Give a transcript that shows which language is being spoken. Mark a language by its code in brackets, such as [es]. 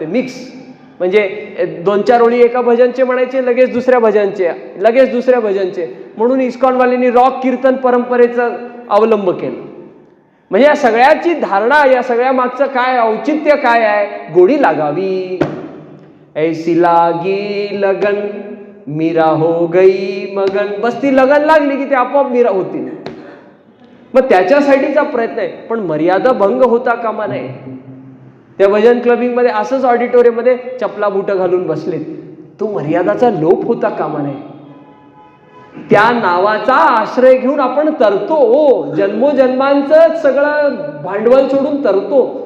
[mr] ते मिक्स, म्हणजे 2-4 ओळी एका भजनचे म्हणायचे, लगेच दुसऱ्या भजनचे, लगेच दुसऱ्या भजनचे. म्हणून इस्कॉनवाल्यांनी रॉक कीर्तन परंपरेचा अवलंब केला. म्हणजे या सगळ्याची धारणा, या सगळ्या मागचं काय औचित्य काय आहे? गोडी लागावी. [hi] ऐसी लागी लगन मीरा हो गई मगन. [mr] बस ती लगन लागली की ते आपोआप मीरा होतील. मग त्याच्यासाठीचा प्रयत्न आहे. पण मर्यादा भंग होता कामा नये. त्या भजन क्लबिंग मध्ये असंच ऑडिटोरियम मध्ये चपला बुट घालून बसलेत, तो मर्यादाचा लोप होता कामा नये. त्या नावाचा आश्रय घेऊन आपण तरतो, जन्मोजन्मांचं सगळं भांडवल सोडून तरतो.